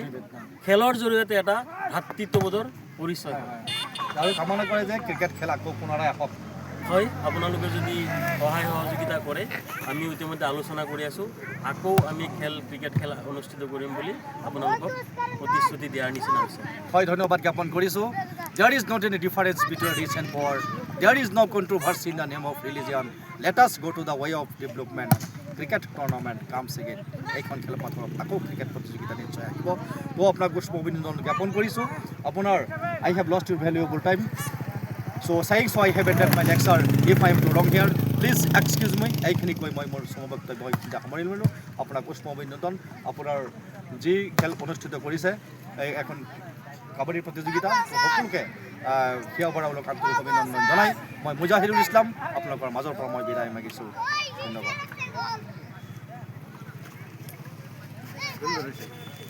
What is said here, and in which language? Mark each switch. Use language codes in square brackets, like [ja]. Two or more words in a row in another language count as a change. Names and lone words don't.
[as] খেলৰ জৰিয়তে এটা ভাতৃত্ববোধৰ পৰিচয় হয়। আৰু কামনা কৰে যে ক্ৰিকেট খেল আকৌ পুনৰাই আহক। হয়, আপোনালোকে যদি সহায় সহযোগিতা কৰে, আমি ইতিমধ্যে আলোচনা কৰি আছোঁ, আকৌ আমি ক্ৰিকেট খেল অনুষ্ঠিত কৰিম বুলি আপোনালোকক প্ৰতিশ্ৰুতি দিয়াৰ নিচিনা হৈছে। হয়, ধন্যবাদ জ্ঞাপন কৰিছোঁ। [en] There is not any difference between rich and poor. There is no controversy in the name of religion. Let us go to the way of development. cricket tournament comes again. [as] এইখন খেলপথাৰত আকৌ ক্ৰিকেট প্ৰতিযোগিতা নিশ্চয় আহিব। তো আপোনাক পুষ্প অভিনন্দন জ্ঞাপন কৰিছোঁ। [en] আপোনাৰ I have lost your valuable time. So saying so I have ended my lecture. If I am too wrong here, please excuse me. [as] এইখিনি কৈ মই মোৰ সমবক্তব্য সামৰি ল'লোঁ। আপোনাক পুষ্প অভিনন্দন। আপোনাৰ যি খেল অনুষ্ঠিত কৰিছে এখন কাবাডী প্ৰতিযোগিতা সকলোকে সেয়া বঢ়াবলৈ আন্তৰিক অভিনন্দন জনাই মই মুজাহিদুল ইছলাম আপোনালোকৰ মাজৰ পৰা মই বিদায় মাগিছোঁ। ধন্যবাদ।